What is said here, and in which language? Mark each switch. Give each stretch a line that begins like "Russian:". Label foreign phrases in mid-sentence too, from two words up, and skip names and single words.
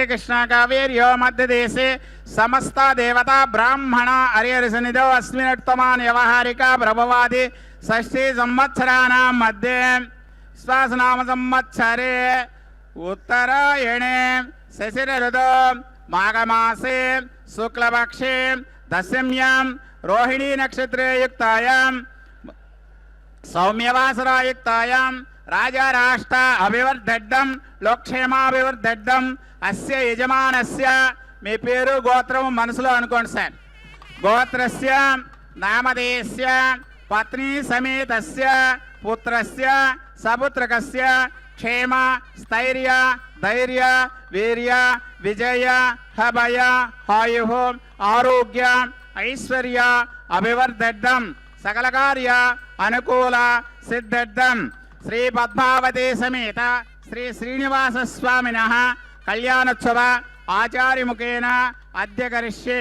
Sanskrit: कृष्णाकावेर्यो मध्यदेशे समस्त देवता ब्राह्मण हरिहरसन्निधौ अस्मिन्नुत्तमान् व्यवहारिका प्रभवादि षष्ठी संवत्सराणां मध्ये श्वासनाम संवत्सरे उत्तरायणे शशिर ऋतौ माघमासे शुक्लपक्षे दशम्यां रोहिणी नक्षत्रे युक्तायां सौम्यवासरायुक्तायां राजा राष्ट्र अभिवर्धड्डं लोकक्षेमाभिवर्धड्डं अस्य यजमानस्य
Telugu: మీ పేరు గోత్రం మనసులో అనుకోండి సార్.
Sanskrit: గోత్రస్య నామధేయస్య పత్ని సమేతస్య పుత్రస్య సపుత్రకస్య క్షేమ స్థైర్య ధైర్య వీర్య విజయ హభయ ఆయుః ఆరోగ్య ఐశ్వర్య అభివర్ధడ్డం సకల కార్య అనుకూల సిద్ధర్థం శ్రీ పద్మావతి సమేత శ్రీ శ్రీనివాస స్వామినః కళ్యాణోత్సవ ఆచార్యముఖేన అద్య కరిష్యే.